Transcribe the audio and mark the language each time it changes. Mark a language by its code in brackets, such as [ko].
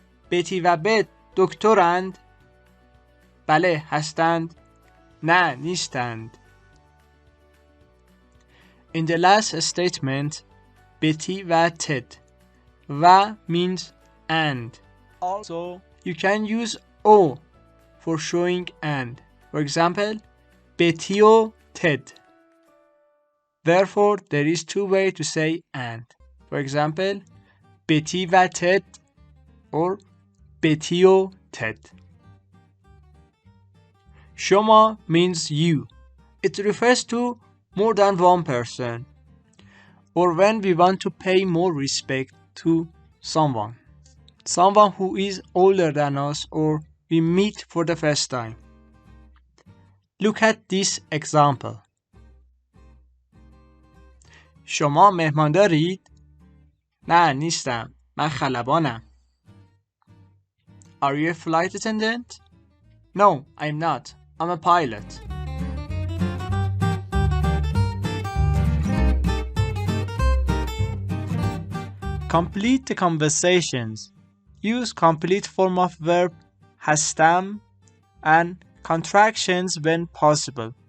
[fa] بتی و بت دکترند؟ بله هستند. نه نیستند. [en] In the last statement, Betty و Ted. و means and. Also, you can use O for showing and. For example, Betty و Ted. Therefore, there is two ways to say and. For example, Betty و Ted or Betty و Ted. شما means you. It refers to more than one person, or when we want to pay more respect to someone who is older than us or we meet for the first time. Look at this example. [fa] شما مهمان دارید؟ نه نیستم. من خلبانم. [en] Are you a flight attendant? No, I'm not. I'm a pilot. Complete the conversations. Use complete form of verb, hastam, and contractions when possible.